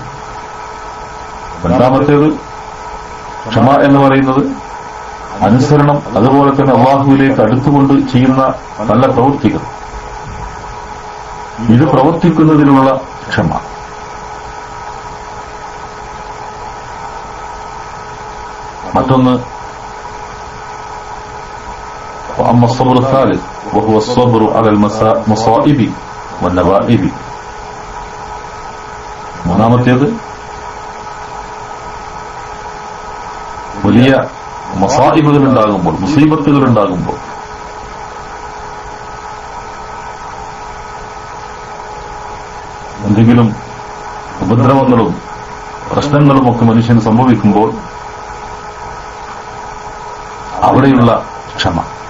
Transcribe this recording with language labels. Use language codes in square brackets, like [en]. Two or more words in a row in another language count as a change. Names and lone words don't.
[ml] രണ്ടാമത്തേത് ക്ഷമ എന്ന് പറയുന്നത് അനുസരണം, അതുപോലെ തന്നെ അല്ലാഹുവിലേക്ക് അടുത്തുകൊണ്ട് ചെയ്യുന്ന നല്ല പ്രവൃത്തികൾ, ഇത് പ്രവർത്തിക്കുന്നതിനുള്ള ക്ഷമ. [ar] മറ്റൊന്ന് وأما الصبر الثالث وهو الصبر على المصائب والنوائب. [ml] മൂന്നാമത്തേത് വലിയ മസായിബുകൾ ഉണ്ടാകുമ്പോൾ, മുസീബത്തുകൾ ഉണ്ടാകുമ്പോൾ എന്തെങ്കിലും ഉപദ്രവങ്ങളും പ്രശ്നങ്ങളും ഒക്കെ മനുഷ്യന് സംഭവിക്കുമ്പോൾ അവിടെയുള്ള ക്ഷമ.